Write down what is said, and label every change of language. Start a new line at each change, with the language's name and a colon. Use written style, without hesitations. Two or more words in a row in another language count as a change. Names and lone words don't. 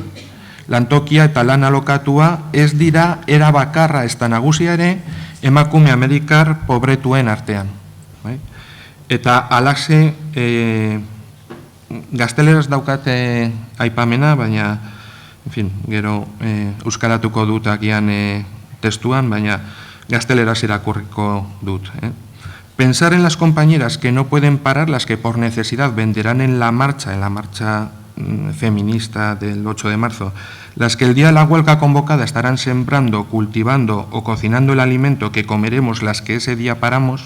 Basque: Lantokia eta lan alokatua ez dira era bakarra ez da nagusia ere emakume amerikar pobretuen artean. Eta alaxe, gazteleraz daukate aipamena, baina, gero euskaratuko dut agian testuan, baina gazteleraz irakurriko dut.
Spanish: Pensar en las compañeras que no pueden parar, las que por necesidad venderán en la marcha feminista del 8 de marzo, las que el día de la huelga convocada estarán sembrando, cultivando o cocinando el alimento que comeremos las que ese día paramos.